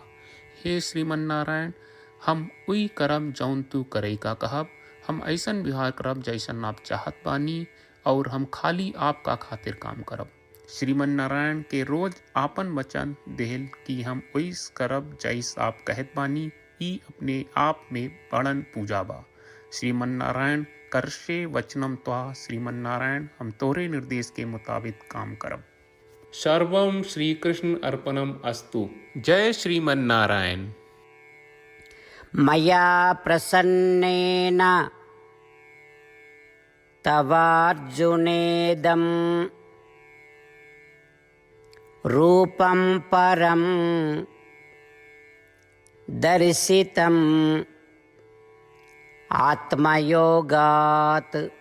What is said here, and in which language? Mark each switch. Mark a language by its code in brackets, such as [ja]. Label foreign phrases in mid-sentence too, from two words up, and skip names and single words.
[bho] हे श्रीमन्नारायण, हम उई करम जौन तू करे का कहब। हम ऐसन व्यवहार करब जैसन आप चाहत बानी और हम खाली आपका खातिर काम करब। श्रीमन्नारायण के रोज आपन वचन देहल कि हम ओइस करब जैस आप कहत बानी। ई अपने आप में बड़न पूजा बा। [sa] श्रीमन्नारायण, करशे वचनम त्वा। [bho] श्रीमन्नारायण, हम तोरे निर्देश के मुताबिक काम करब। [sa] सर्वम श्री कृष्ण अर्पणम अस्तु। जय श्रीमन्नारायण। मया प्रसन्नेन तवार्जुनेदं रूपं परं दर्शितम् आत्मयोगात्